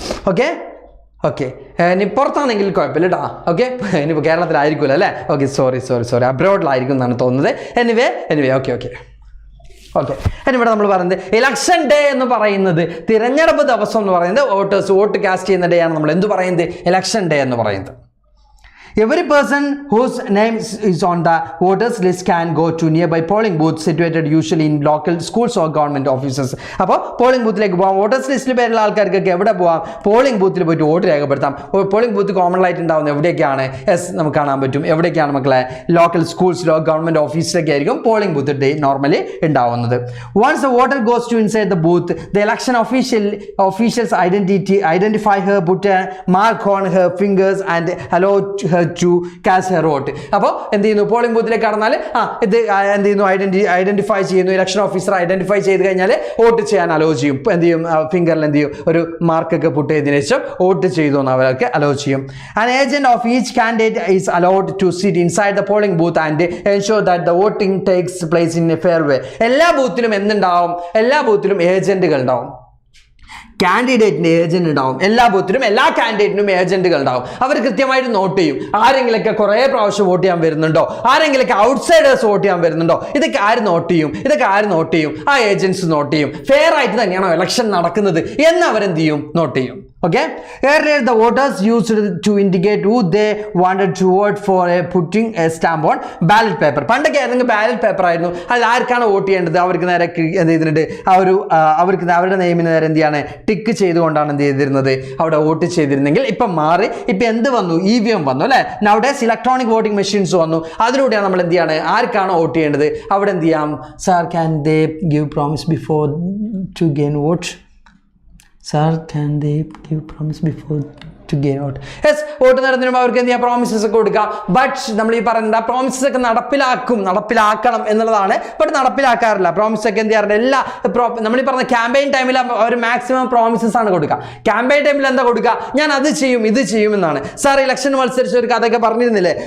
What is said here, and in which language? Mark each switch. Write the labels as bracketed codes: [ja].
[ml] Okay, ഇനി പുറത്താണെങ്കിൽ കുഴപ്പമില്ല കേട്ടോ. ഓക്കെ, ഇനിയിപ്പോൾ കേരളത്തിലായിരിക്കുമല്ലോ അല്ലേ? ഓക്കെ, സോറി അബ്രോഡിലായിരിക്കും എന്നാണ് തോന്നുന്നത്. എനിവേ ഓക്കെ ഇവിടെ നമ്മൾ പറയുന്നത് ഇലക്ഷൻ ഡേ എന്ന് പറയുന്നത്, തിരഞ്ഞെടുപ്പ് ദിവസം എന്ന് പറയുന്നത് വോട്ടേഴ്സ് വോട്ട് കാസ്റ്റ് ചെയ്യുന്ന ഡേ ആണ് നമ്മൾ എന്ത് പറയുന്നത്? ഇലക്ഷൻ ഡേ എന്ന് പറയുന്നത്. [en] Every person whose name is on the voters list can go to nearby polling booths situated usually in local schools or government offices. [ml] അപ്പോൾ പോളിംഗ് ബൂത്തിലേക്ക് പോകാം. വോട്ടേഴ്സ് ലിസ്റ്റിൽ പേരുള്ള ആൾക്കാർക്കൊക്കെ എവിടെ പോകാം? പോളിംഗ് ബൂത്തിൽ പോയിട്ട് വോട്ട് രേഖപ്പെടുത്താം. പോളിംഗ് ബൂത്ത് കോമൺ ആയിട്ട് ഉണ്ടാവുന്നത് എവിടെയൊക്കെയാണ്? നമുക്ക് കാണാൻ പറ്റും. എവിടെയൊക്കെയാണ് മക്കളെ? ലോക്കൽ സ്കൂൾസിലോ ഗവൺമെന്റ് ഓഫീസിലൊക്കെ ആയിരിക്കും പോളിംഗ് ബൂത്ത് ഡേ നോർമലി ഉണ്ടാവുന്നത്. [en] Once the voter goes to inside the booth, the election officials identify her, put a mark on her fingers and allow her to cast her vote. [ml] അപ്പോൾ എന്ത് ചെയ്യുന്നു? Polling ബൂത്തിലേക്ക് കടന്നാൽ ഇത് എന്ത് ചെയ്യുന്നു? Identify ചെയ്യുന്നു. ഇലക്ഷൻ ഓഫീസർ ഐഡന്റിഫൈ ചെയ്ത് കഴിഞ്ഞാൽ വോട്ട് ചെയ്യാൻ അലോ ചെയ്യും. എന്ത് ചെയ്യും? ഫിംഗറിൽ എന്ത് ചെയ്യും? ഒരു മാർക്കൊക്കെ പുട്ട് ചെയ്തതിനു ശേഷം വോട്ട് ചെയ്തു എന്ന് അവർക്ക് അലോ ചെയ്യും. [en] An agent of each candidate is allowed to sit inside the polling booth and ensure that the voting takes place in a fair way. [ml] എല്ലാ ബൂത്തിലും എന്തുണ്ടാവും? എല്ലാ ബൂത്തിലും ഏജന്റുകൾ ഉണ്ടാവും. കാൻഡിഡേറ്റിന് ഏജന്റ് ഉണ്ടാവും. എല്ലാ ബൂത്തിലും എല്ലാ കാൻഡിഡേറ്റിനും ഏജന്റുകൾ ഉണ്ടാവും. അവർ കൃത്യമായിട്ട് നോട്ട് ചെയ്യും. ആരെങ്കിലൊക്കെ കുറേ പ്രാവശ്യം വോട്ട് ചെയ്യാൻ വരുന്നുണ്ടോ? ആരെങ്കിലൊക്കെ ഔട്ട്സൈഡേഴ്സ് വോട്ട് ചെയ്യാൻ വരുന്നുണ്ടോ? ഇതൊക്കെ ആര് നോട്ട് ചെയ്യും? ആ ഏജന്റ്സ് നോട്ട് ചെയ്യും. ഫെയർ ആയിട്ട് തന്നെയാണോ ഇലക്ഷൻ നടക്കുന്നത് എന്ന് അവരെന്ത് ചെയ്യും? നോട്ട് ചെയ്യും. [en] Okay, earlier the voters used to indicate who they wanted to vote for putting a stamp on ballot paper. [ml] പണ്ടൊക്കെ ആയിരുന്നെങ്കിൽ ബാലറ്റ് പേപ്പർ ആയിരുന്നു, അതിൽ ആർക്കാണ് വോട്ട് ചെയ്യേണ്ടത് അവർക്ക് നേരെ എന്ത് ചെയ്തിട്ടുണ്ട്, അവർക്ക് അവരുടെ നെയിമിന് നേരെ എന്ത് ചെയ്യാണ് ടിക്ക് ചെയ്തുകൊണ്ടാണ് എന്ത് ചെയ്തിരുന്നത് അവിടെ വോട്ട് ചെയ്തിരുന്നെങ്കിൽ. ഇപ്പം മാറി, ഇപ്പം എന്ത് വന്നു, EVM വന്നു അല്ലേ. നൗഡേസ് ഇലക്ട്രോണിക് വോട്ടിംഗ് മെഷീൻസ് വന്നു. അതിലൂടെയാണ് നമ്മൾ എന്ത് ചെയ്യാണ്, ആർക്കാണ് വോട്ട് ചെയ്യേണ്ടത് അവിടെ എന്ത് ചെയ്യാം. [en] Sir, can they give promise before to gain vote? Sir, can they give promise before to gain vote? [ml] Yes, vote നേടുന്നതിന് അവർക്ക് എന്ത് ചെയ്യാം, പ്രോമിസസ് ഒക്കെ കൊടുക്കുക. ബട്ട് നമ്മൾ ഈ പറയുന്ന പ്രോമിസസ് ഒക്കെ നടപ്പിലാക്കണം എന്നുള്ളതാണ്. ബട്ട് നടപ്പിലാക്കാറില്ല. പ്രോമിസ് ഒക്കെ എന്ത് ചെയ്യാറുണ്ട്, എല്ലാ നമ്മൾ ഈ പറഞ്ഞ ക്യാമ്പയിൻ ടൈമിൽ അവർ മാക്സിമം പ്രോമിസസ് ആണ് കൊടുക്കുക. ക്യാമ്പയിൻ ടൈമിൽ എന്താ കൊടുക്കുക, ഞാൻ അത് ചെയ്യും ഇത് ചെയ്യുമെന്നാണ്. സാർ ഇലക്ഷൻ മത്സരിച്ച ഒരു കഥയൊക്കെ പറഞ്ഞിരുന്നില്ലേ.